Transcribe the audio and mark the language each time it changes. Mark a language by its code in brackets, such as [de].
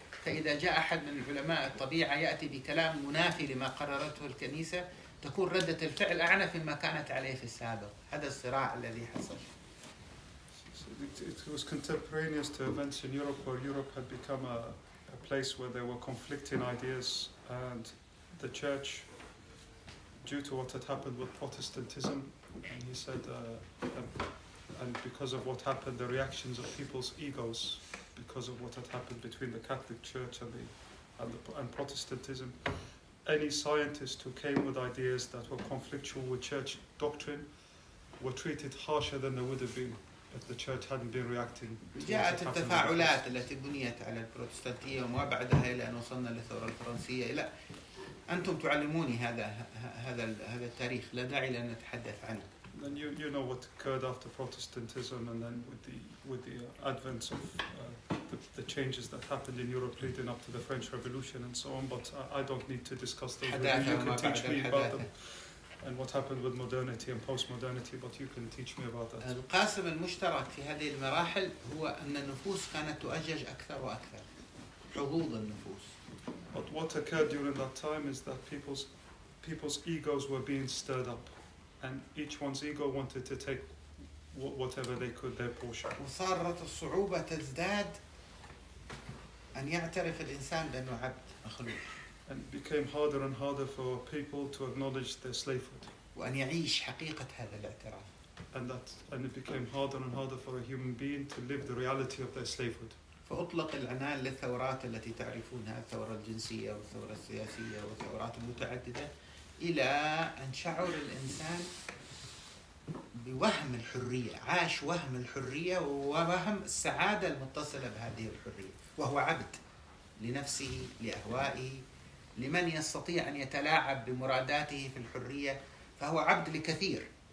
[ar] فإذا جاء أحد من علماء الطبيعة يأتي بكلام منافي لما قررته الكنيسة، تكون ردة الفعل أعنف مما كانت عليه في السابق. هذا الصراع الذي حصل. [en] It was contemporaneous to events in Europe, where Europe had become a place where there were conflicting ideas, and the church, due to what had happened with Protestantism, and he said, and because of what happened, the reactions of people's egos, because of what had happened between the Catholic Church and Protestantism, any scientist who came with ideas that were conflictual with church doctrine were treated harsher than they would have been if the church hadn't been reacting. [ar] جاءت التفاعلات التي بنيت على البروتستانتية وما بعدها إلى أن وصلنا للثورة الفرنسية. إلى أنتم تعلموني هذا التاريخ، لا داعي لأن نتحدث عنه. [en] Then you know what occurred after Protestantism, and then with the advent of the changes that happened in Europe leading up to the French Revolution and so on. But I don't need to discuss those. You can teach me about them and what happened with modernity and post-modernity. But you can teach me about that. [ar] القاسم المشترك في هذه المراحل هو أن النفوس كانت تؤجج أكثر وأكثر، حظوظ النفوس. [en] But what occurred during that time is that people's egos were being stirred up, and each one's ego wanted to take whatever they could, their portion. [ar] وصارت الصعوبة تزداد أن يعترف الإنسان بأنه عبد مخلوق. [en] And it became harder and harder for people to acknowledge their slavehood. [ar] وأن يعيش حقيقة هذا الاعتراف. [en] And it became harder and harder for a human being to live the reality of their slavehood. [ar] فأطلق العنان للثورات التي تعرفونها، الثورة الجنسية والثورة السياسية والثورات المتعددة، إلى أن شعر الإنسان بوهم الحرية، عاش وهم الحرية ووهم السعادة المتصلة بهذه الحرية، وهو عبد لنفسه، لأهوائه، لمن يستطيع أن يتلاعب بمراداته في الحرية، فهو عبد لكثير.